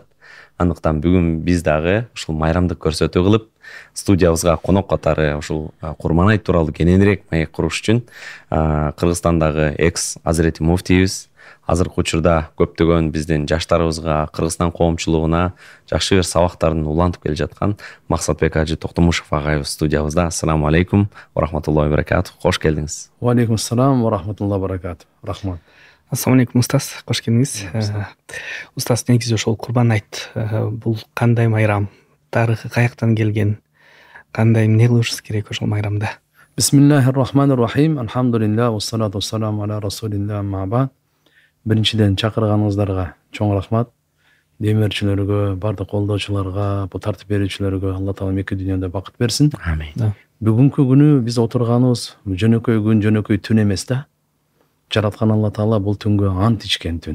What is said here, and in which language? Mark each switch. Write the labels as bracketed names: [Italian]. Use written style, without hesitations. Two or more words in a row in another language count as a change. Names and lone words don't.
[Kyrgyz] Андыктан бүгүн биз дагы ушул майрамдык көрсөтүү кылып, студиябызга конок катары ушул Курман айт тууралуу кененирээк маек куруш үчүн Кыргызстандагы экс Азирети муфтийибиз, азыркы учурда көптөгөн биздин жаштарыбызга, Кыргызстан коомчулугуна жакшы бир сабактарын улантып келе жаткан Максатбек Ажы Токтомушев агайыбыз студиябызда. [Arabic] السلام عليكم ورحمة الله وبركاته. [Kyrgyz] Кош келдиңиз. [Arabic] وعليكم السلام ورحمة الله وبركاته. [Kyrgyz] Рахмат. [Arabic] السلام عليكم [Kyrgyz] устаз, кош келдиңиз. Устаз, негизи ошол Курбан айт бул кандай майрам? Тарыхы каяктан келген? Кандай эмне кылышыбыз керек ошол майрамда? [Arabic] بسم الله الرحمن الرحيم. الحمد لله والصلاة والسلام على رسول الله أما بعد. [Kyrgyz] Биринчиден чакырганыңыздарга чоң рахмат. Демирчилерге, бардык колдоочуларга, бу тартип берүүчүлөргө Алла таала эки дүйнөдө бакыт берсин. Амин. Бүгүнкү күнү биз отурганыбыз жөнөкөй күн, жөнөкөй түн эмес да. Жараткан Алла таала бул түнгө ант ичкен түн.